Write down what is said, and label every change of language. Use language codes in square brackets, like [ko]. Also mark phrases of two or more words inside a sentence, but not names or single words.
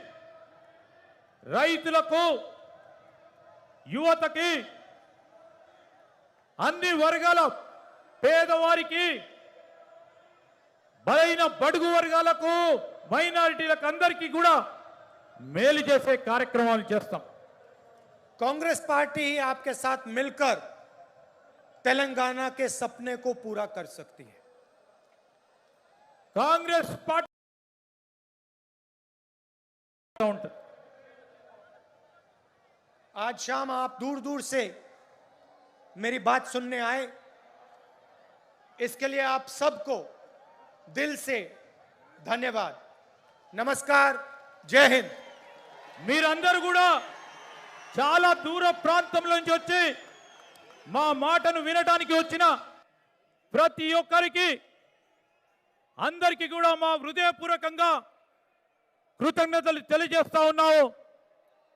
[te] రైతులకు, యువతకి, అన్ని వర్గాల పేదవారికి, బలైన బడుగు వర్గాలకు, మైనారిటీలకు అందరికీ కూడా మేలు చేసే కార్యక్రమాలు చేస్తాం. [hi] कांग्रेस पार्टी ही आपके साथ मिलकर तेलंगाना के सपने को पूरा कर सकती है। [te] కాంగ్రెస్ పార్టీ [hi] आज शाम आप दूर दूर से मेरी बात सुनने आए, इसके लिए आप सबको दिल से धन्यवाद। नमस्कार, जय हिंद। [te] మీరందరూ కూడా చాలా దూర ప్రాంతం నుంచి వచ్చి మా మాటను వినడానికి వచ్చిన ప్రతి ఒక్కరికి అందరికీ కూడా మా హృదయపూర్వకంగా కృతజ్ఞతలు తెలియజేస్తా ఉన్నాము.